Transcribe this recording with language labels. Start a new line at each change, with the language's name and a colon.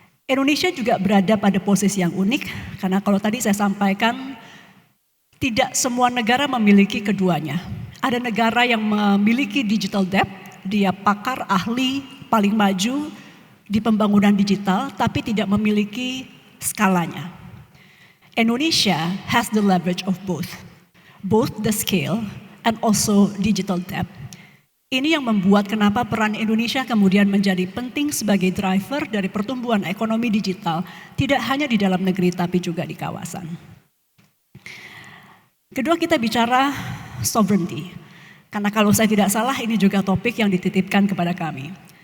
Indonesian: Indonesia juga berada pada posisi yang unik karena kalau tadi saya sampaikan tidak semua negara memiliki keduanya. Ada negara yang memiliki digital debt, dia pakar ahli paling maju di pembangunan digital tapi tidak memiliki skalanya.
English: Indonesia has the leverage of both the scale and also digital debt.
Indonesian: Ini yang membuat kenapa peran Indonesia kemudian menjadi penting sebagai driver dari pertumbuhan ekonomi digital, tidak hanya di dalam negeri tapi juga di kawasan. Kedua kita bicara sovereignty, karena kalau saya tidak salah ini juga topik yang dititipkan kepada kami.